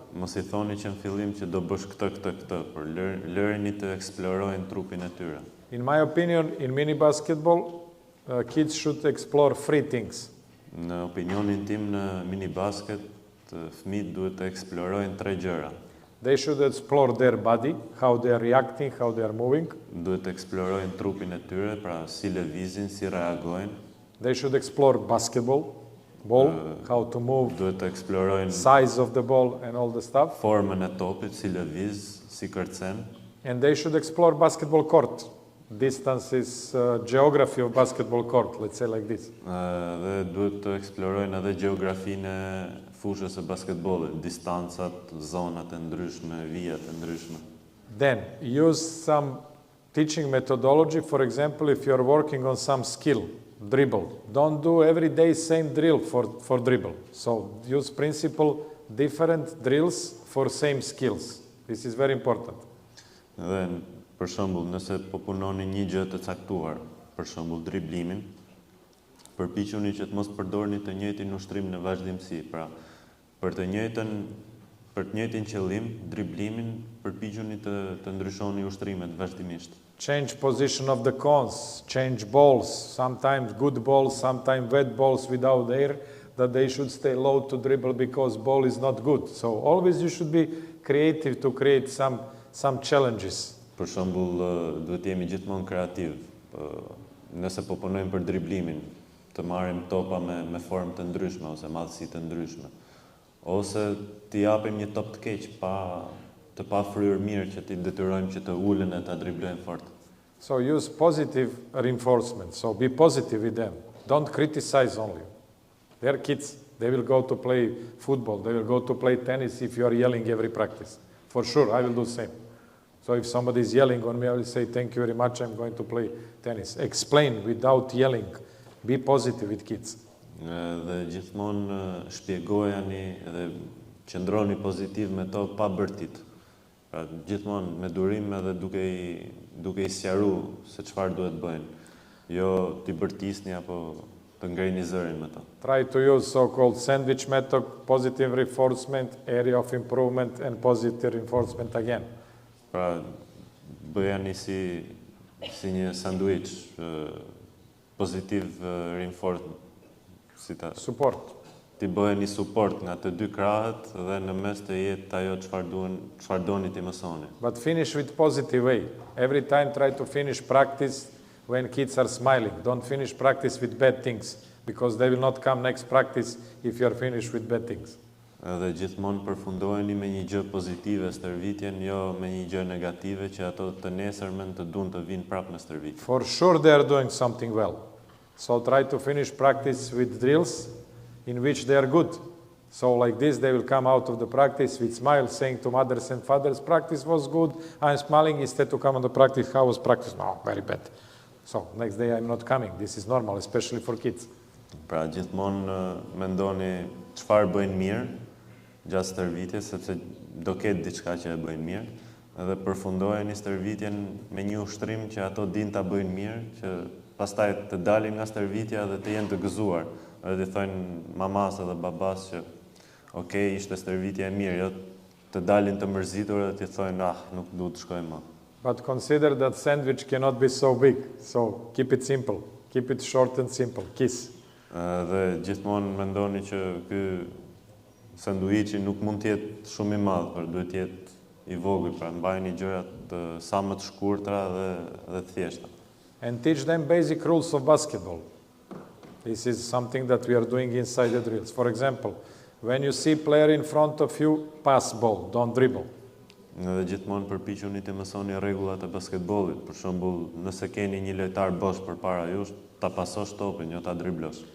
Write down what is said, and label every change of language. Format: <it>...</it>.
<sq>Mos i thoni që në fillim që do bësh këtë, por lërini të eksplorojnë trupin e tyre.</sq> <en>In my opinion, in mini basketball, kids should explore 3 things.</en> <sq>Në opinionin tim në mini basket, fëmijët duhet të eksplorojnë 3 gjëra.</sq> <en>They should explore their body, how they are reacting, how they are moving.</en> <sq>Duhet të eksplorojnë trupin e tyre, pra si lëvizin, si reagojnë.</sq> <en>They should explore basketball, ball, how to move,</en> <sq>duhet të eksplorojnë</sq> <en>size of the ball and all the stuff.</en> <sq>Formën e topit, si lëviz, si kërcen.</sq> <en>And they should explore basketball court. Distances, geography of basketball court, let's say like this.</en> <sq>Dhe duhet të eksplorojnë edhe gjeografinë e fushës së basketbollit, distancat, zonat e ndryshme, vijat e ndryshme.</sq> <en>Then use some teaching methodology. For example, if you're working on some skill, dribble, don't do every day same drill for dribble. So use principle different drills for same skills. This is very important.</en> <sq>Dhe për shembull, nëse po punoni një gjë të caktuar, për shembull driblimin, përpiquni që të mos përdorni të njëjtin ushtrim në vazhdimsi. Pra, për të njëjtin qëllim, driblimin, përpiquni të ndryshoni ushtrimet vazhdimisht.</sq> <en>Change position of the cones, change balls, sometimes good balls, sometimes wet balls without air, that they should stay low to dribble because ball is not good. So always you should be creative to create some challenges.</en> <sq>Për shembull, duhet jemi gjithmonë kreativ. Nëse po punojmë për driblimin, të marrim topa me formë të ndryshme ose madhësi të ndryshme. Ose t'i japim një top të keq të pa fryrë mirë që t'i detyrojmë që të ulen e ta driblojnë fort.</sq> <en>So use positive reinforcement. So be positive with them. Don't criticize only. They're kids. They will go to play football. They will go to play tennis if you are yelling every practice. For sure, I will do the same. So if somebody is yelling on me, I will say, thank you very much, I'm going to play tennis. Explain without yelling. Be positive with kids.</en> <sq>Dhe gjithmonë shpjegojani dhe qëndroni pozitiv me to pa bërtit. Pra gjithmonë me durim edhe duke i sqaru se çfarë duhet bëjnë. Jo t'i bërtisni apo të ngrini zërin me to.</sq> <en>Try to use so-called sandwich method, positive reinforcement, area of improvement, and positive reinforcement again.</en> <sq>Pra, bëjani si një sandwich,</sq> <en>positive reinforcement. Support.</en> <sq>Ti bëheni support nga të dy krahët dhe në mes të jetë ajo çfarë doni ti mësoni.</sq> <en>But finish with positive way. Every time try to finish practice when kids are smiling. Don't finish practice with bad things because they will not come next practice if you are finished with bad things.</en> <sq>Dhe gjithmonë përfundojeni me një gjë pozitive stërvitjen, jo me një gjë negative që ato të nesërmen të duan të vinë prapë në stërvitje.</sq> <en>For sure they are doing something well. So try to finish practice with drills in which they are good. So like this they will come out of the practice with smile, saying to mothers and fathers, practice was good, I'm smiling, instead to come on the practice, how was practice? No, very bad. So next day I'm not coming. This is normal, especially for kids.</en> <sq>Pra gjithmonë mendoni çfarë bëjnë mirë gjatë stërvitjes, sepse do ketë diçka që e bëjnë mirë, edhe përfundojeni stërvitjen me një ushtrim që ato din ta bëjnë mirë, që pastaj të dalin nga stërvitja dhe të jenë të gëzuar, edhe të thojnë mamas edhe babas që okay, ishte stërvitja e mirë, jo të dalin të mërzitur dhe të thojnë, nuk du të shkoj më.</sq> <en>But consider that sandwich cannot be so big, so keep it simple, keep it short and simple, kiss.</en> <sq>Dhe gjithmonë mendoni që ky sanduiçi nuk mund të jetë shumë i madh, por duhet të jetë i vogël, pra mbajini gjërat sa më të shkurtra dhe të thjeshta.</sq> <en>And teach them basic rules of basketball. This is something that we are doing inside the drills. For example, when you see player in front of you, pass ball, don't dribble.</en> <sq>Dhe gjithmonë përpiquni të mësoni rregullat e basketbollit. Për shembull, nëse keni një lojtar bosh përpara jush, ta pasosh topin, jo ta driblosh.</sq>